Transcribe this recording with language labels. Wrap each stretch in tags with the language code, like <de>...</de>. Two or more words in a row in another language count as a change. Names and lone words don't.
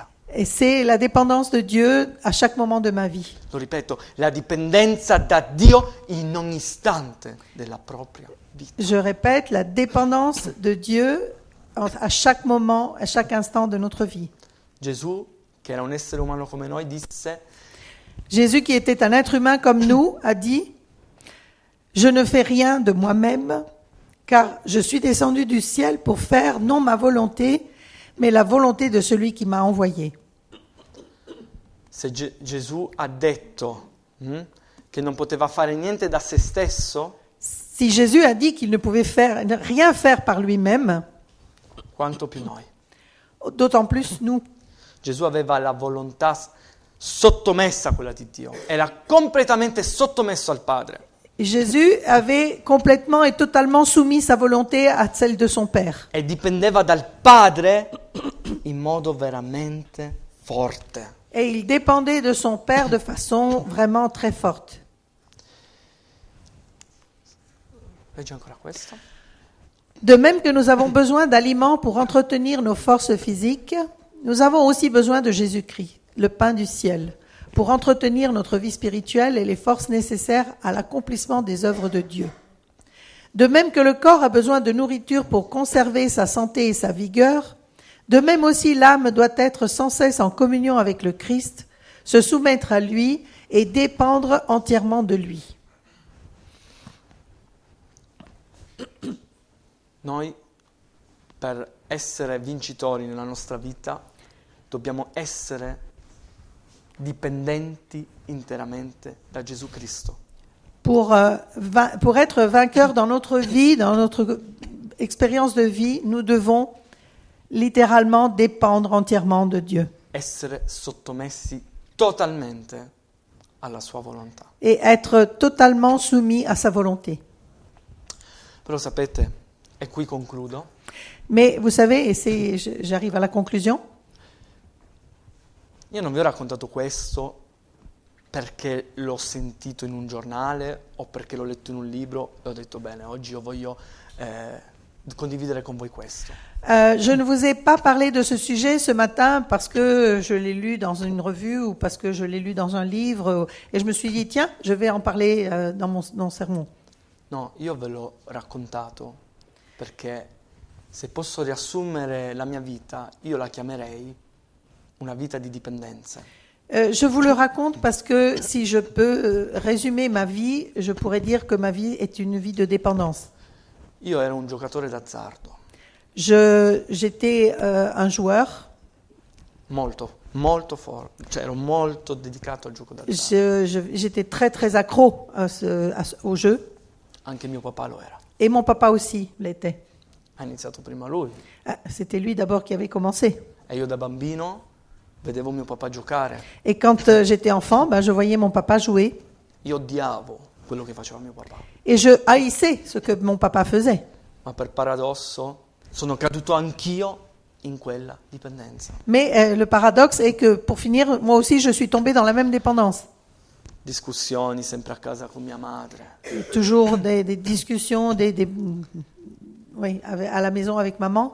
<fr>Et c'est la dépendance de Dieu à chaque moment de ma vie.</fr> <it>Lo ripeto, la dipendenza da Dio in ogni istante della propria vita.</it> <fr>Je répète, la dépendance de Dieu à chaque moment, à chaque instant de notre vie.</fr> <it>Gesù, che era un essere umano come noi, disse:</it> <fr>Jésus, qui était un être humain comme nous, a dit, « Je ne fais rien de moi-même, car je suis descendu du ciel pour faire non ma volonté, mais la volonté de celui qui m'a envoyé. »</fr> <it>Se Gesù ha detto che non poteva fare niente da se stesso,</it> <fr>Si Jésus a dit qu'il ne pouvait rien faire par lui-même,</fr> <it>quanto più noi.</it> <fr>d'autant plus nous.</fr> <it>Gesù aveva la volontà sottomessa a quella di Dio, era completamente sottomesso al Padre.</it> <fr>Jésus avait complètement et totalement soumis sa volonté à celle de son Père.</fr> <it>E dipendeva dal Padre in modo veramente forte.</it> <fr>Et il dépendait de son Père de façon vraiment très forte.</fr> <it>Leggi ancora questo.</it> <fr>De même que nous avons besoin d'aliments pour entretenir nos forces physiques, nous avons aussi besoin de Jésus-Christ, le pain du ciel, pour entretenir notre vie spirituelle et les forces nécessaires à l'accomplissement des œuvres de Dieu. De même que le corps a besoin de nourriture pour conserver sa santé et sa vigueur, de même aussi l'âme doit être sans cesse en communion avec le Christ, se soumettre à lui et dépendre entièrement de lui.</fr> <it>Noi, per essere vincitori nella nostra vita, dobbiamo essere dipendenti interamente da Gesù Cristo.</it> <fr>Pour être vainqueurs dans notre vie, dans notre expérience de vie, nous devons littéralement dépendre entièrement de Dieu.</fr> <it>Essere sottomessi totalmente alla sua volontà.</it> <fr>Et être totalement soumis à sa volonté.</fr> <it>Però sapete, e qui concludo,</it> <fr>Mais vous savez, et j'arrive à la conclusion,</fr> <it>io non vi ho raccontato questo perché l'ho sentito in un giornale o perché l'ho letto in un libro e ho detto bene, oggi io voglio condividere con voi questo.</it> <fr>je ne vous ai pas parlé de ce sujet ce matin parce que je l'ai lu dans une revue ou parce que je l'ai lu dans un livre et je me suis dit, tiens, je vais en parler dans mon sermon.</fr> <it>No, io ve l'ho raccontato perché se posso riassumere la mia vita, io la chiamerei una vita di dipendenza.</it> <fr>Je vous le raconte parce que si je peux résumer ma vie, je pourrais dire que ma vie est une vie de dépendance.</fr> <it>Io ero un giocatore d'azzardo,</it> <fr>J'étais un joueur.</fr> <it>molto forte, cioè ero molto dedicato al gioco d'azzardo.</it> <fr>J'étais très très accro au jeu.</fr> <it>Anche mio papà lo era.</it> <fr>Et mon papa aussi l'était.</fr> <it>Ha iniziato prima lui.</it> <fr>C'était lui d'abord qui avait commencé.</fr> <it>E io da bambino vedevo mio papà giocare.</it> <fr>Et quand j'étais enfant, je voyais mon papa jouer.</fr> <it>Io odiavo quello che faceva mio papà.</it> <fr>Et je haïssais ce que mon papa faisait.</fr> <it>Ma per paradosso sono caduto anch'io in quella dipendenza.</it> <fr>Mais le paradoxe est que, pour finir, moi aussi, je suis tombée dans la même dépendance.</fr> <it>Discussioni sempre a casa con mia madre.</it> <fr>Toujours des discussions, oui, à la maison avec maman,</fr>